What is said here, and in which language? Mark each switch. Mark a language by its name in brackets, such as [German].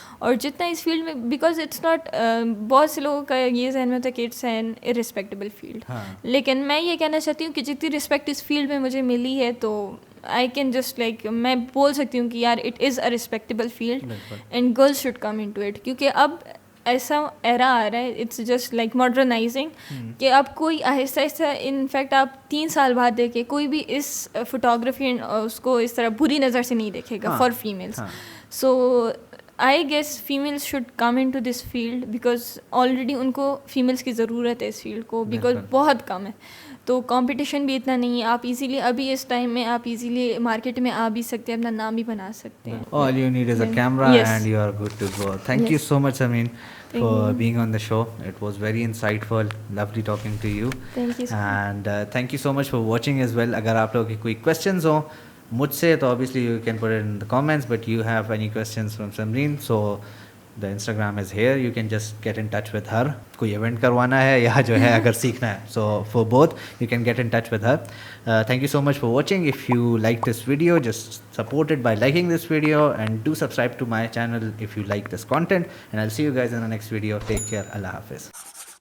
[Urdu] اور جتنا اس فیلڈ میں, بیکاز اٹس ناٹ, بہت سے لوگوں کا یہ ذہن میں ہوتا ہے کہ اٹس این ارسپیکٹیبل فیلڈ, لیکن میں یہ کہنا چاہتی ہوں کہ جتنی رسپیکٹ اس فیلڈ میں مجھے ملی ہے تو آئی کین جسٹ لائک, میں بول سکتی ہوں کہ یار [English] it is a respectable field and girls should come into it, [Urdu] کیونکہ اب ایسا ایرا آ رہا ہے, اٹس جسٹ لائک ماڈرنائزنگ, کہ اب کوئی آہستہ آہستہ, انفیکٹ آپ 3 سال بعد دیکھیں کوئی بھی اس فوٹوگرافی اس کو اس طرح بری نظر سے نہیں دیکھے گا for families. [English] so I guess females should come into this field [Urdu] because already ان کو فیمیلس کی ضرورت ہے اس فیلڈ کو, بیکاز بہت کم ہے, تو کمپٹیشن بھی اتنا نہیں ہے. آپ ایزیلی ابھی اس ٹائم میں آپ ایزیلی مارکیٹ میں آ بھی سکتے ہیں, اپنا نام بھی بنا سکتے ہیں. [English] All you need is a camera and you are good to go. Thank you so much, Sameen, for being on the show. It was very insightful. Lovely talking to you. Thank you. And thank you so much for watching as well. [Urdu] Agar aap logon ki koi questions ho مجھ سے [English] تو obviously you can put it in the comments, but you have any questions from Samreen, so the Instagram is here, you can just get in touch with her. [Urdu] کوئی event کروانا ہے یا جو ہے اگر سیکھنا ہے, [English] so for both you can get in touch with her. Thank you so much for watching. If you like this video, just support it by liking this video and do subscribe to my channel if you like this content, and I'll see you guys in the next video. Take care. Allah Hafiz.